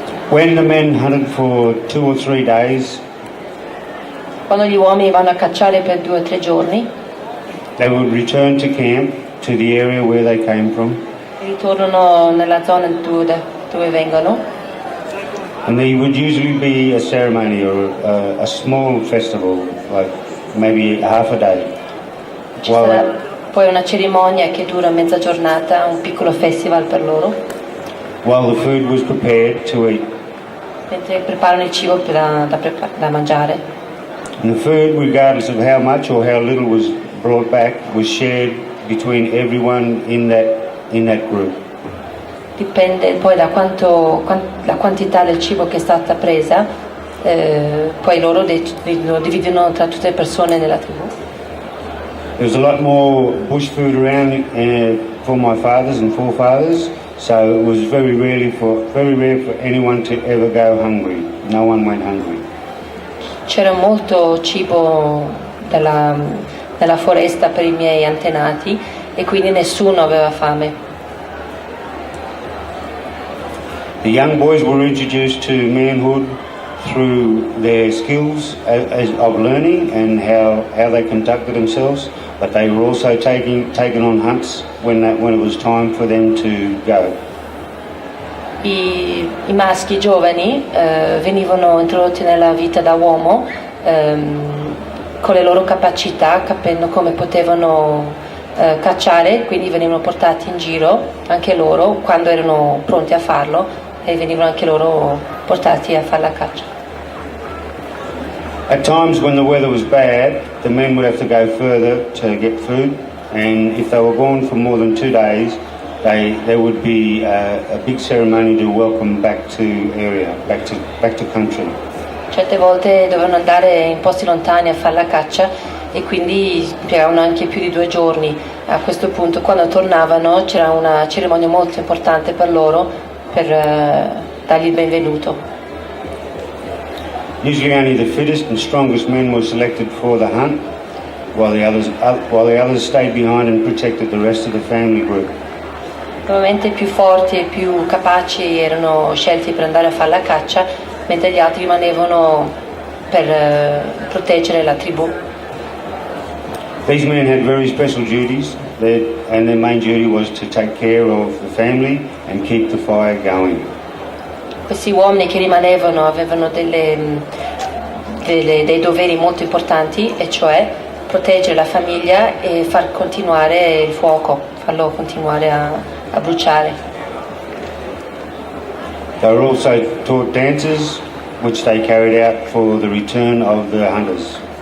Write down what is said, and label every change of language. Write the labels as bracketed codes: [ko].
[en] When the men hunted for 2 or 3 days, [it] quando gli uomini vanno a cacciare per 2 o 3 giorni, [en] they would return to camp, to the area where they came from. [it] Ritornano nella zona dove vengono. [en] And there would usually be a ceremony or a small festival, like maybe half a day. [it] Ci sarà poi una cerimonia che dura mezza giornata, un piccolo festival per loro. [en] While the food was prepared to eat. [it] Mentre preparano il cibo da mangiare. [en] And the food, regardless of how much or how little was brought back, was shared between everyone in that group. [it] Dipende poi da la quantità del cibo che è stata presa, poi loro lo dividono tra tutte le persone nella tribù. [en] There was a lot more bush food around for my fathers and forefathers, so it was very rare for anyone to ever go hungry. No one went hungry. [it] C'era molto cibo nella foresta per i miei antenati e quindi nessuno aveva fame. [en] The young boys were introduced to manhood through their skills of learning and how they conducted themselves, but they were also taken on hunts when it was time for them to go. [it] I maschi giovani venivano introdotti nella vita da uomo con le loro capacità, capendo come potevano cacciare, quindi venivano portati in giro anche loro quando erano pronti a farlo e venivano anche loro portati a fare la caccia. [en] At times when the weather was bad, the men would have to go further to get food, and if they were gone for more than 2 days, there would be a big ceremony to welcome back to area, back to country. [it] Certe volte dovevano andare in posti lontani a fare la caccia e quindi impiegavano anche più di 2 giorni. A questo punto, quando tornavano, c'era una cerimonia molto importante per loro per dargli il benvenuto. [en] Usually only the fittest and strongest men were selected for the hunt, while the others stayed behind and protected the rest of the family group. [it] Normalmente i più forti e più capaci erano scelti per andare a fare la caccia, mentre gli altri rimanevano per proteggere la tribù. [en] These men had very special duties, and their main duty was to take care of the family and keep the fire going. [it] Questi uomini che rimanevano avevano dei doveri molto importanti, e cioè proteggere la famiglia e far continuare il fuoco, farlo continuare a bruciare. [en] They were also taught dances, which they carried out for the return of the hunters.